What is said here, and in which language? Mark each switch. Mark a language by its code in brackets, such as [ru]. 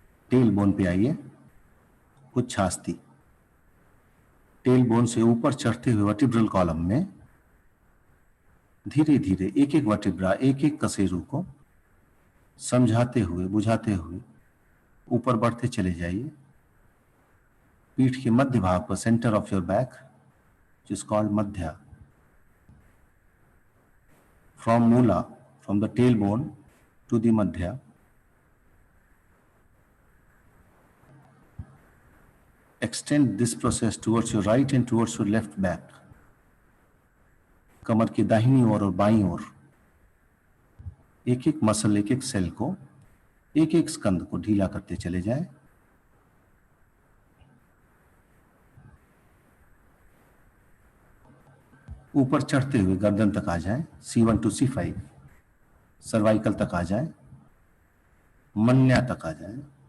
[hi] Tail bone पे आइए, उच्छास्ति। Tail bone से ऊपर चढ़ते हुए वर्टिब्रल कॉलम में धीरे धीरे एक एक वर्टिब्रा, एक एक कशेरु को समझाते हुए, बुझाते हुए ऊपर बढ़ते चले जाइए। पीठ के मध्य भाग पर, [en] Centre of your back, which is called madhya. From mula, from the tailbone to the madhya, extend this process towards your right and towards your left back. [hi] कमर की दाहिनी ओर और बाईं ओर एक एक मसल, एक एक सेल को, एक एक स्कंद को ढीला करते चले जाएं। ऊपर चढ़ते हुए गर्दन तक आ जाएं, C1 to C5, सर्वाइकल तक आ जाएं, मन्या तक आ जाएं।